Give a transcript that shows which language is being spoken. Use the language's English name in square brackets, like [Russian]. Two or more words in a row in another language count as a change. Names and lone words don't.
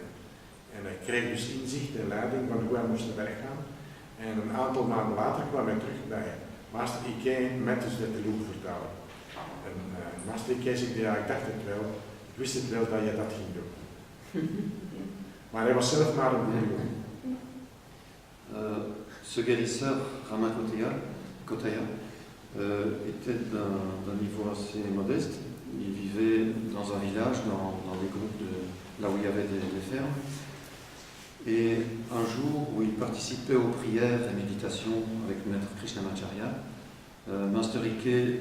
[Dutch] En hij kreeg dus inzicht en leiding van hoe hij moest te werk gaan. En een aantal maanden later kwam hij terug bij Master E.K. met dus de Telugu-vertaling. En Master E.K. zei, ja, ik dacht het wel, ik wist het wel dat je dat ging doen. Maar hij was zelf maar een boer. [French] Ce guérisseur, Ramakotaya, était d'un niveau assez modeste. Il vivait dans un village, dans des groupes là où il y avait des fermes. Et un jour où il participait aux prières et méditations avec le maître Krishnamacharya, Master E.K.